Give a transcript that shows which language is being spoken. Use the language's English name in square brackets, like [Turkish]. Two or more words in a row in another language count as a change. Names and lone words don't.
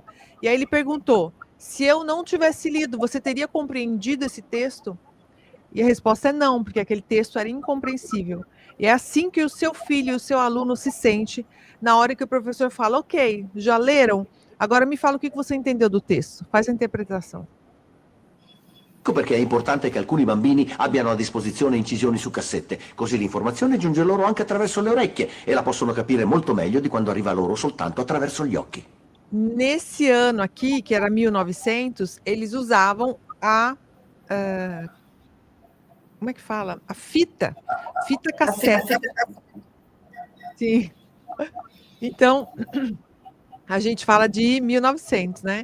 [Portuguese] E aí ele perguntou, se eu não tivesse lido, você teria compreendido esse texto? E a resposta é não, porque aquele texto era incompreensível. E é assim que o seu filho, o seu aluno se sente na hora que o professor fala, ok, já leram? Agora me fala o que você entendeu do texto. Faz a interpretação. [Italian] Ecco perché è importante che alcuni bambini abbiano a disposizione incisioni su cassette, così l'informazione giunge loro anche attraverso le orecchie e la possono capire molto meglio di quando arriva loro soltanto attraverso gli occhi. [Portuguese] Nesse ano aqui, que era 1900, eles usavam como é que fala? A fita cassete. Sim. Então, a gente fala de 1900, né?